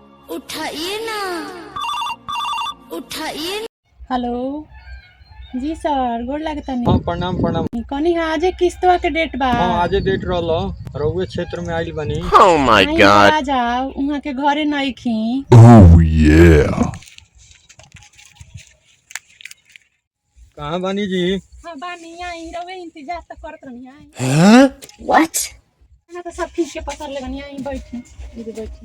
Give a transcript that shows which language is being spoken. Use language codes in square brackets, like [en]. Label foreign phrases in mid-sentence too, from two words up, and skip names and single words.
[bho] उठाइए ना, उठाइए। हेलो जी सर, गोड़ लगता हाँ नहीं। प्रणाम प्रणाम। कनी आजे किस्तवा के डेट बा। हाँ आजे डेट रहल रउए क्षेत्र में आइल बनी। [en] Oh my [bho] आई [en] god. [bho] आ जाओ, उहाँ के घरे नहीं खी। [en] Oh yeah. [bho] कहाँ बनी जी? हाँ बानी आई, रउए इंतजार तो करत रहनी आई। [en] Huh? What? [bho] ना तो सब खींच के पकड़ ले बनी आई, बैठी इधर बैठी।